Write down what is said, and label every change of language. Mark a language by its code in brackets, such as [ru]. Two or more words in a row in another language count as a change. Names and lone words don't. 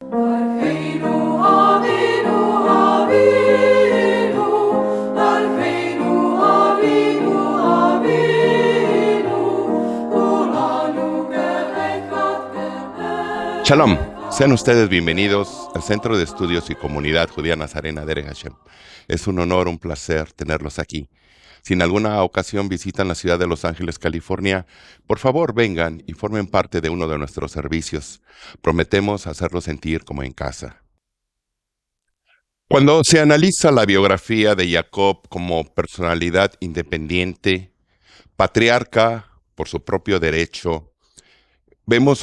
[he] אחינו, אבינו, אבינו, אחינו, אבינו, אבינו, כולנו כאחד כאחד. [es] Shalom, sean ustedes bienvenidos al Centro de Estudios y Comunidad Judía Nazarena Derech Hashem. Es un honor, un placer tenerlos aquí. Si en alguna ocasión visitan la ciudad de Los Ángeles, California, por favor vengan y formen parte de uno de nuestros servicios. Prometemos hacerlos sentir como en casa. Cuando se analiza la biografía de Jacob como personalidad independiente, patriarca por su propio derecho, vemos